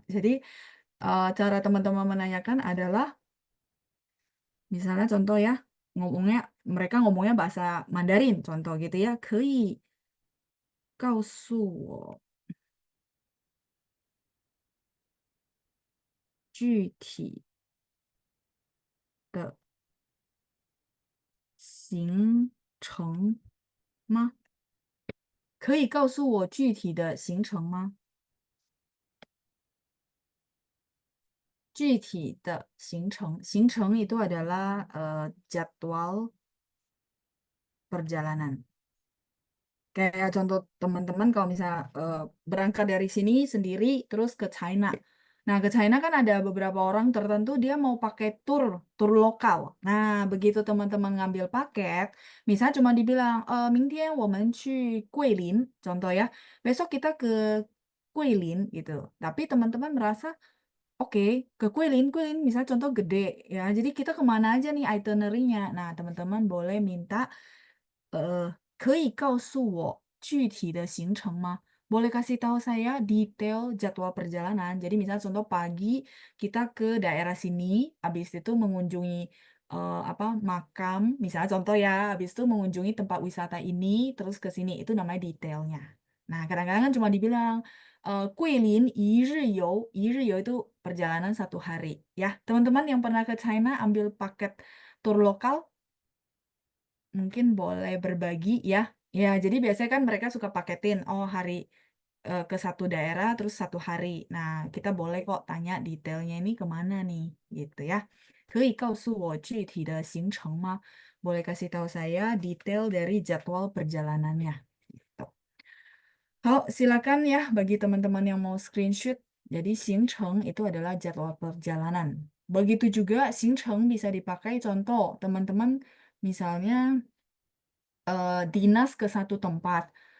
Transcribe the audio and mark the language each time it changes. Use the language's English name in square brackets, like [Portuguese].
[Indonesian] Jadi cara teman-teman menanyakan adalah misalnya contoh ya mereka ngomongnya bahasa Mandarin, contoh gitu ya, [Chinese] 可以告诉我具体的行程吗？可以告诉我具体的行程吗？ [Indonesian] 具体的行程itu adalah jadwal perjalanan. Kayak contoh teman-teman kalau misalnya berangkat dari sini sendiri terus ke China. Nah, ke China kan ada beberapa orang tertentu dia mau pakai tur lokal. Nah, begitu teman-teman ngambil paket, misalnya cuma dibilang, [Chinese] 明天我们去桂林, [Indonesian] contoh ya, besok kita ke Guilin gitu. Tapi teman-teman merasa, oke, ke Guilin, misalnya contoh gede ya. Jadi kita kemana aja nih itinerary-nya? Nah, teman-teman boleh minta [Chinese] 可以告诉我具体的行程吗? [Indonesian] Boleh kasih tahu saya detail jadwal perjalanan. Jadi misal contoh pagi kita ke daerah sini, habis itu mengunjungi makam, misalnya contoh ya, habis itu mengunjungi tempat wisata ini, terus ke sini, itu namanya detailnya. Nah, kadang-kadang kan cuma dibilang Guilin 一日游 itu perjalanan 1 hari. Ya, teman-teman yang pernah ke China ambil paket tur lokal, mungkin boleh berbagi ya. Ya, jadi biasanya kan mereka suka paketin, oh hari ke satu daerah terus 1 hari. Nah, kita boleh kok tanya detailnya ini kemana nih, gitu ya. [Chinese] 可以告诉我具体的行程吗? [Indonesian] Boleh kasih tahu saya detail dari jadwal perjalanannya. Gitu. Silakan ya bagi teman-teman yang mau screenshot. Jadi 行程 itu adalah jadwal perjalanan. Begitu juga 行程 bisa dipakai contoh teman-teman misalnya dinas ke satu tempat.